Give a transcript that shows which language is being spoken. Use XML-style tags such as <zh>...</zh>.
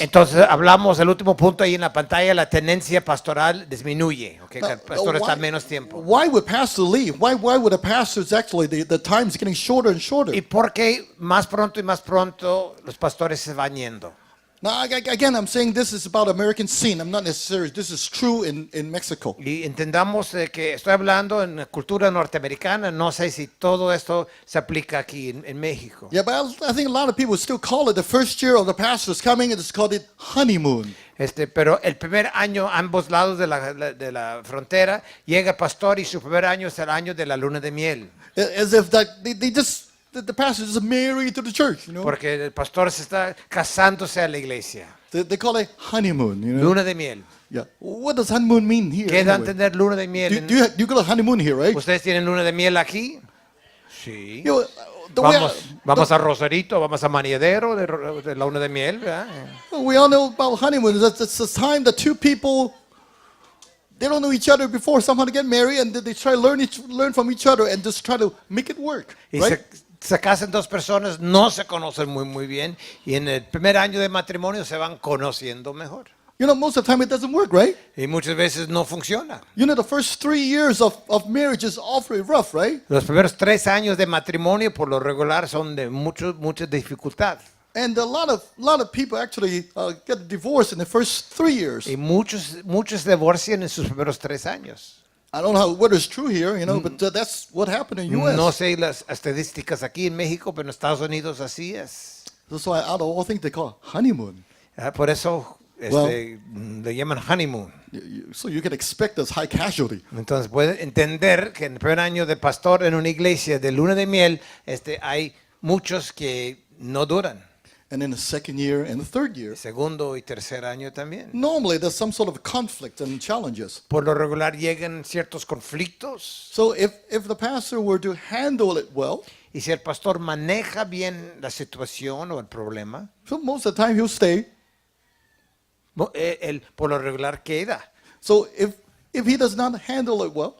<es>Entonces hablamos, el último punto ahí en la pantalla, la tenencia pastoral disminuye. Okay, que el pastor está menos tiempo.</es> <en>Why would pastors leave? Why would a pastors actually, the time's getting shorter and shorter?</en> <es>¿Y por qué más pronto y más pronto los pastores se van yendo?</es> <en>Now, again, I'm saying this is about American scene. I'm not necessarily, this is true in Mexico.</en> <es>Y entendamos que estoy hablando en la cultura norteamericana, no sé si todo esto se aplica aquí en México.</es> <en>Yeah, but I think a lot of people still call it the first year of the pastors coming, and it's called it honeymoon.</en> <es>Pero el primer año, ambos lados de la frontera, llega el pastor y su primer año es el año de la luna de miel.</es> <en>As if the pastor is married to the church, you know.</en> <es>Porque el pastor se está casándose a la iglesia.</es> <en>They call it honeymoon, you know.</en> <es>Luna de miel.</es> <en>Yeah. What does honeymoon mean here?</en> <es>¿Qué da a</es> <en>Anyway?</en> <es>entender luna de miel?</es> <en>You got a honeymoon here, right?</en> <es>¿Ustedes tienen luna de miel aquí? Sí.</es> <en>You know, the way</en> <es>Vamos a Rosarito, vamos a Maniadero de la luna de miel, ¿verdad?</es> <en>we all know about honeymoon. It's a time that two people, they don't know each other before somehow to get married, and they try to learn from each other and just try to make it work,</en> <es>Y</es> <en>right?</en> <es>se casan 2 personas, no se conocen muy bien, y en el primer año de matrimonio se van conociendo mejor.</es> <en>You know, most of the time it doesn't work, right?</en> <es>Y muchas veces no funciona.</es> <en>You know, the first 3 years of marriage is awfully rough, right?</en> <es>Los primeros 3 años de matrimonio por lo regular son de mucha dificultad.</es> <en>And a lot of people actually get divorced in the first 3 years.</en> <es>Y muchos se divorcian en sus primeros 3 años.</es> <en>I don't know whether it's true here, you know, but that's what happened in U.S.</en> <es>No sé las estadísticas aquí en México, pero en Estados Unidos así es.</es> <en>That's why out of all things they call honeymoon.</en> <es>Por eso le llaman honeymoon.</es> <en>So you can expect this high casualty.</en> <es>Entonces puede entender que en el primer año de pastor en una iglesia de luna de miel, hay muchos que no duran.</es> <en>And then the second year and the third year,</en> <es>segundo y tercer año también.</es> <en>normally there's some sort of conflict and challenges.</en> <es>Por lo regular llegan ciertos conflictos</es> <en>So if the pastor were to handle it well,</en> <es>y si el pastor maneja bien la situación o el problema,</es> <en>so most of the time he'll stay.</en> <es>él por lo regular queda.</es> <en>So if he does not handle it well,</en>